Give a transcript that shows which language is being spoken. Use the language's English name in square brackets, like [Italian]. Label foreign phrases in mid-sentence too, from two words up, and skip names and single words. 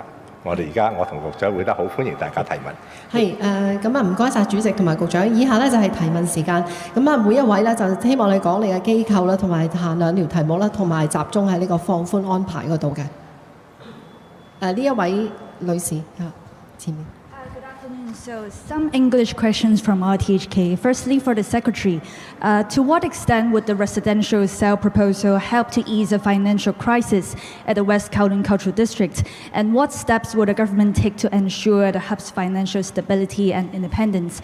[Cantonese] 我同局長會得好歡迎大家提問。係咁唔該晒主席同埋局長。以下咧就係提問時間。咁每一位咧就希望你講你嘅機構啦，同埋限兩條題目啦，同埋集中喺呢個放寬安排嗰度嘅。呢一位女士前面。 [English] Good afternoon. So some English questions from RTHK. Firstly, for the Secretary, to what extent would the residential sale proposal help to ease the financial crisis at the West Kowloon Cultural District? And what steps will the government take to ensure the hub's financial stability and independence?